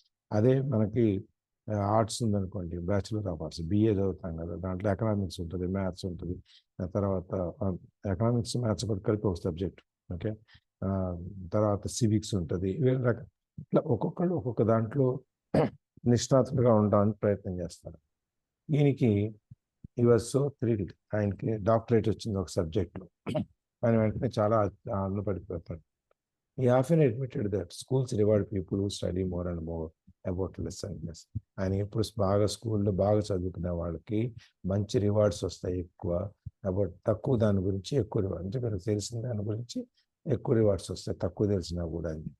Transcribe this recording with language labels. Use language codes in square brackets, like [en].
[te] అదే మనకి ఆర్ట్స్ ఉందనుకోండి, బ్యాచులర్ ఆఫ్ ఆర్ట్స్ బిఏ చదువుతాం కదా, దాంట్లో ఎకనామిక్స్ ఉంటుంది, మ్యాథ్స్ ఉంటుంది, తర్వాత ఎకనామిక్స్ మ్యాథ్స్ కూడా కలిపి ఒక సబ్జెక్ట్. ఓకే, తర్వాత సివిక్స్ ఉంటుంది. ఇట్లా ఒక్కొక్కళ్ళు ఒక్కొక్క దాంట్లో నిష్ణాతులుగా ఉండడానికి ప్రయత్నం చేస్తారు. ఈయనకి [en] ఈ was so thrilled, [te] ఆయనకి డాక్టరేట్ వచ్చింది ఒక సబ్జెక్ట్లో. ఆయన వెంటనే చాలా ఆనందపడిపోతాడు. [en] He often admitted that schools reward people who study more and more about lessons. [te] ఆయన ఎప్పుడు బాగా స్కూల్లో బాగా చదువుకునే వాళ్ళకి మంచి రివార్డ్స్ వస్తాయి ఎక్కువ, అబౌట్ తక్కువ దాని గురించి ఎక్కువ రివార్డ్, అంటే మనకు తెలిసిన దాని గురించి ఎక్కువ రివార్డ్స్ వస్తాయి తక్కువ తెలిసినా కూడా.